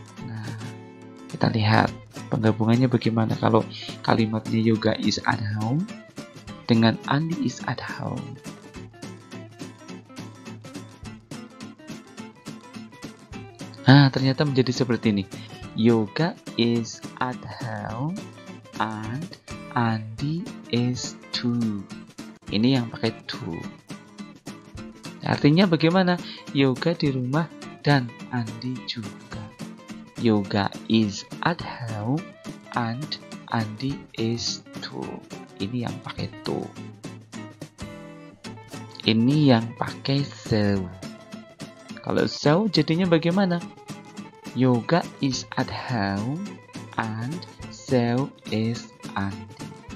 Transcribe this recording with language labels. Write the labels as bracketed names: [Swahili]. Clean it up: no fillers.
[Indonesian] Nah, kita lihat penggabungannya bagaimana kalau kalimatnya [English] Yoga is at home [Indonesian] dengan [English] Andi is at home. [Indonesian] Nah, ternyata menjadi seperti ini. [English] Yoga is at home and Andi is too. [Indonesian] Ini yang pakai to. Artinya bagaimana? Yoga di rumah dan Andi juga. [English] Yoga is at home and Andi is too. [Indonesian] Ini yang pakai to. Ini yang pakai so. Kalau so jadinya bagaimana? [English] Yoga is at home and so is Andi.